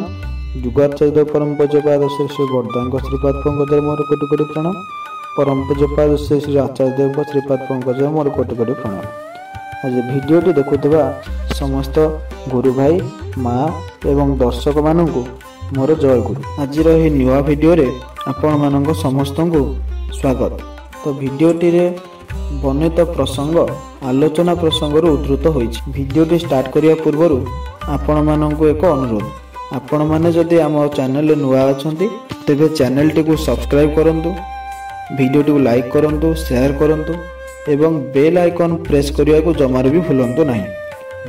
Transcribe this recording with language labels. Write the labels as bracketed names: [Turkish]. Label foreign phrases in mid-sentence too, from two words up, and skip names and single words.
[Odia] ଯୁଗାଚାର୍ଯ୍ୟ ପରମ ପୂଜ୍ୟପାଦ ଶ୍ରୀ ଶ୍ରୀ ବରଦା ଶ୍ରୀପାଦ ପଙ୍କଜର ମୋର କୋଟି କୋଟି ପ୍ରଣାମ। ପରମ ପୂଜ୍ୟପାଦ ଶ୍ରୀ ଶ୍ରୀ ଆଚାର୍ଯ୍ୟଦେବ ଶ୍ରୀପାଦ ପଙ୍କଜର ମୋର କୋଟି କୋଟି ପ୍ରଣାମ। ଆଜି ଭିଡିଓଟି ଦେଖୁଆ ସମସ୍ତ ଗୁରୁ ଭାଇ ମା ଏବଂ ଦର୍ଶକ ମାନଙ୍କୁ ମୋର ଜୟ ଗୁରୁ। ଆଜି ନୂଆ ଭିଡିଓ ଆପଣ ମାନଙ୍କ ସମସ୍ତଙ୍କୁ ସ୍ୱାଗତ। ତ ଭିଡିଓଟି ବର୍ଣ୍ଣିତ ପ୍ରସଙ୍ଗ ଆଲୋଚନା ପ୍ରସଙ୍ଗ ଉଦ୍ଧୃତ ହୋଇଛି। ଭିଡିଓଟି ଷ୍ଟାର୍ଟ କରିବା ପୂର୍ବ ଆପଣ ମାନଙ୍କୁ ଏକ ଅନୁରୋଧ, ଆପଣ ମାନେ ଯଦି ଆମ ଚ୍ୟାନେଲ ନୂଆ ଅଛନ୍ତି ତେବେ ଚ୍ୟାନେଲ ଟି କୁ ସବସ୍କ୍ରାଇବ କରନ୍ତୁ, ଭିଡିଓଟି କୁ ଲାଇକ କରନ୍ତୁ, ଶେୟାର କରନ୍ତୁ ଏବଂ [English] bell icon press [Odia] କରିବା କୁ ଜମା ଭି ଭୁଲନ୍ତୁ ନାହିଁ।